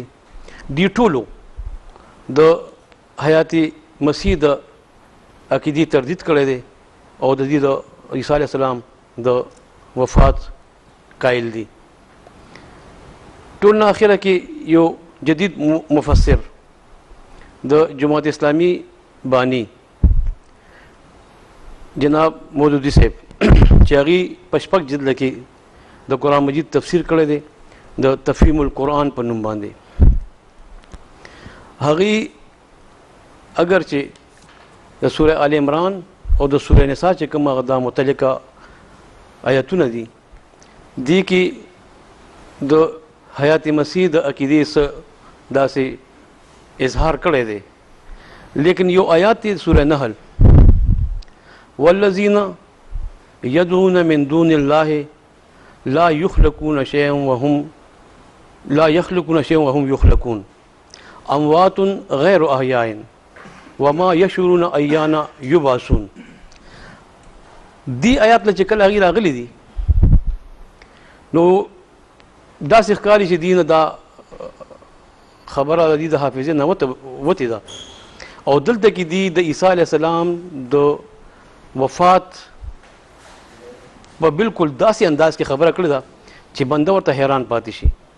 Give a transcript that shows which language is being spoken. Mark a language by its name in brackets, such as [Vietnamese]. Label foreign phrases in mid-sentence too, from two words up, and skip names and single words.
[Pashto] دی ټولو د حیات مسیح د عقیدې تردید کړی دی او د دې د عیسی [Arabic] علیه السلام [Pashto] د وفات قائل دي. ټول نه اخره کې یو جدید مفسر د جماعت اسلامی بانی جناب مودودی صاحب چې هغې په 6 جلده کې د قرآن مجید تفسیر کړی دی د تفهیم القرآن په نوم باندې. هغې اگر چې د سوره آل عمران او د سوره نساء چې کوم هغه دا متعلقه آیتونه دي دی کې د حیات مسیح د عقیدې څه داسې اظهار کړی دی، لیکن یو آیات دی سوره نحل [Arabic] والذین یدعون من دون الله لا یخلقون شیئا وهم یخلقون اموات غیر احیاء وما یشعرون ایان یبعثون. [Pashto] دی آیات له چې کله هغې راغلی دي نو داسې ښکاري چې دینه دا خبره د دې د حافظې نه وتې ده او دلته کې دی د عیسی [Arabic] علیه السلام [Pashto] د وفات په بالکل داسې انداز کې خبره کړې ده چې بنده ورته حیران پاتې شي.